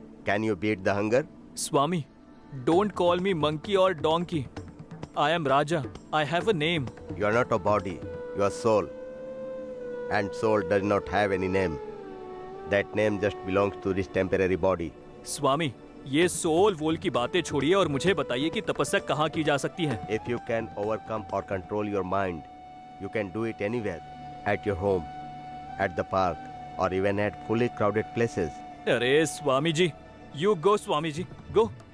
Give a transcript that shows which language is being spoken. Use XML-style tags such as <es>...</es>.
<en>Can you beat the hunger? Swami, don't call me monkey or donkey. I am Raja. I have a name. You are not a body, you are soul. And soul does not have any name. That name just belongs to this temporary body.</en> <hi>स्वामी, ये soul वोल की बातें छोड़िए और मुझे बताइए कि तपस्या कहाँ की जा सकती है।</hi> <en>If you can overcome or control your mind, you can do it anywhere. At your home, at the park, or even at fully crowded places.</en> <hi>अरे Swami ji,</hi> <en>you go</en> <hi>Swami ji, go.</hi>